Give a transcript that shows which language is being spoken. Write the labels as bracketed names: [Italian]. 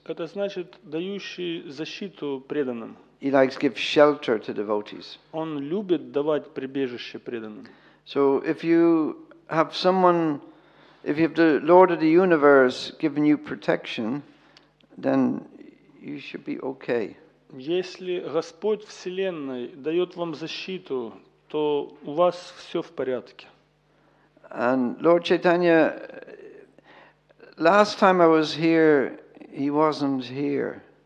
[Russian] Это значит дающий защиту преданным. [English] He likes to give shelter to devotees. [Russian] Он любит давать прибежище преданным. [English] So if you have the Lord of the universe giving you protection, then you should be okay. [Russian] Если Господь Вселенной дает вам защиту, то у вас все в порядке. [English] And Lord Chaitanya, last time I was here, he wasn't here.